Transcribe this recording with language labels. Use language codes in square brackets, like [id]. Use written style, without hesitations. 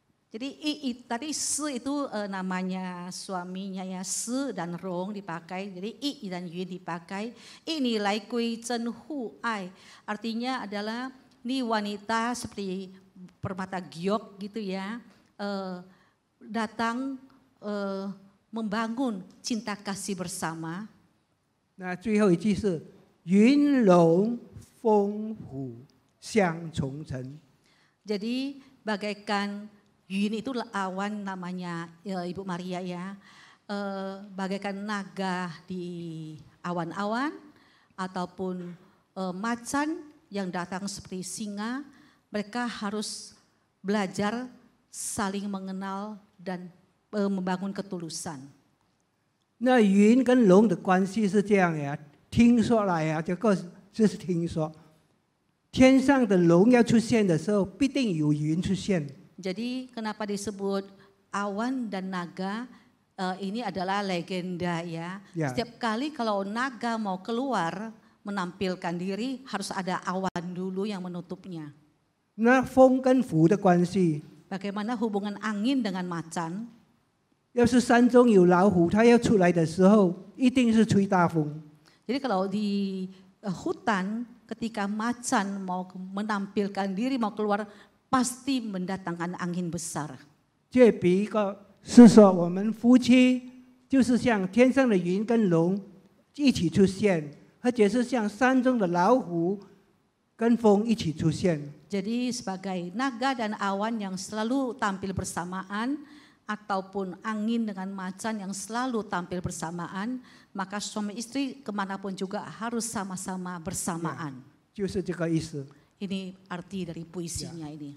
[id] Jadi tadi se itu namanya suaminya ya, se dan rong dipakai, jadi i dan yun dipakai. Ini lai kui chen hu ai, artinya adalah ini wanita seperti permata giok gitu ya, datang membangun cinta kasih bersama. [zh] 那最后一句是云龙风虎相重成。 [id] Jadi bagaikan Yun itu awan namanya Ibu Maria ya, bagaikan naga di awan-awan ataupun macan yang datang seperti singa, mereka harus belajar saling mengenal dan membangun ketulusan. [zh] 那云跟龙的关系是这样呀，听说来呀，这是听说，天上的龙要出现的时候，必定有云出现。 [id] Jadi kenapa disebut awan dan naga? ini adalah legenda ya. Ya. Setiap kali kalau naga mau keluar menampilkan diri harus ada awan dulu yang menutupnya. [zh] 那风跟湖的关系， [id] Bagaimana hubungan angin dengan macan? [zh] 要是山中有老虎，它要出来的时候，一定是吹大风。 [id] Jadi kalau di hutan ketika macan mau menampilkan diri mau keluar pasti mendatangkan angin besar. [zh] 这比一个是说，我们夫妻就是像天上的云跟龙一起出现，或者是像山中的老虎跟风一起出现。 [id] Jadi sebagai naga dan awan yang selalu tampil bersamaan ataupun angin dengan macan yang selalu tampil bersamaan, maka suami istri kemanapun juga harus sama-sama bersamaan. [zh] 就是这个意思。 [id] Ini arti dari puisinya ini.